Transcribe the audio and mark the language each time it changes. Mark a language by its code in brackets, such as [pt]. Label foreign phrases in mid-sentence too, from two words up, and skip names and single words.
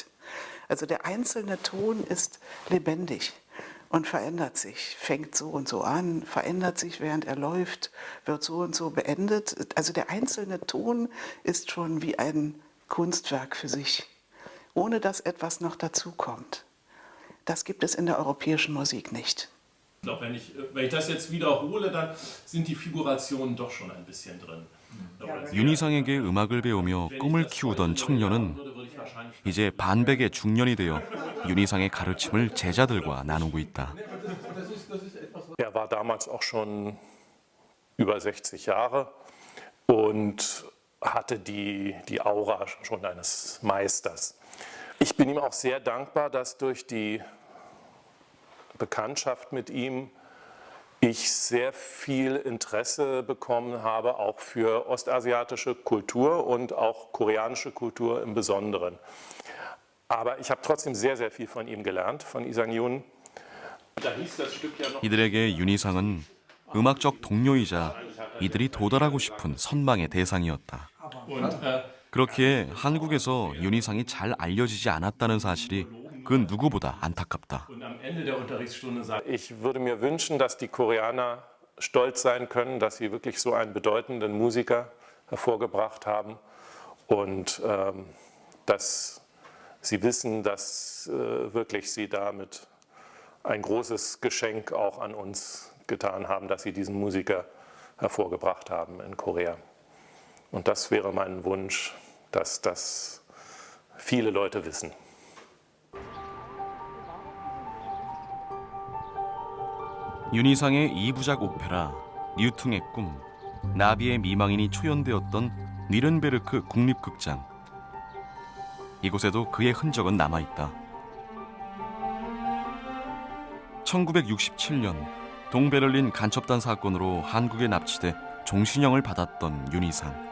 [de] Also der einzelne Ton ist lebendig und verändert sich, fängt so und so an, verändert sich, während er läuft, wird so und so beendet. Also der einzelne Ton ist schon wie ein Kunstwerk für sich, ohne dass etwas noch dazukommt. Das gibt es in der europäischen Musik nicht. Ich glaube, wenn ich das jetzt wiederhole, dann sind die Figurationen doch schon ein bisschen drin. [ko] 윤희상에게 음악을 배우며 꿈을 키우던 청년은 이제 반백의 중년이 되어 윤희상의 가르침을 제자들과 나누고 있다. [de] Er war damals auch schon über 60 Jahre und hatte die Aura schon eines Meisters. Ich bin ihm auch sehr dankbar, dass durch die Bekanntschaft mit ihm ich sehr viel Interesse bekommen habe, auch für ostasiatische Kultur und auch koreanische Kultur im Besonderen. Aber ich habe trotzdem sehr, sehr viel von ihm gelernt, von Isang-Yun. Da hieß das Stück ja noch. [ko] 이들에게 윤희상은 음악적 동료이자 이들이 도달하고 싶은 선망의 대상이었다. 그렇기에 한국에서 윤희상이 잘 알려지지 않았다는 사실이 그 누구보다 안타깝다. [de] Ich würde mir wünschen, dass die Koreaner stolz sein können, dass sie wirklich so einen bedeutenden Musiker hervorgebracht haben und dass sie wissen, dass wirklich sie damit ein großes Geschenk auch an uns getan haben, dass sie diesen Musiker hervorgebracht haben in Korea. Und das wäre mein Wunsch, dass das viele Leute wissen. [ko] 윤희상의 2부작 오페라 뉴퉁의 꿈, 나비의 미망인이 초연되었던 뉘른베르크 국립극장. 이곳에도 그의 흔적은 남아있다. 1967년 동베를린 간첩단 사건으로 한국에 납치돼 종신형을 받았던 윤희상.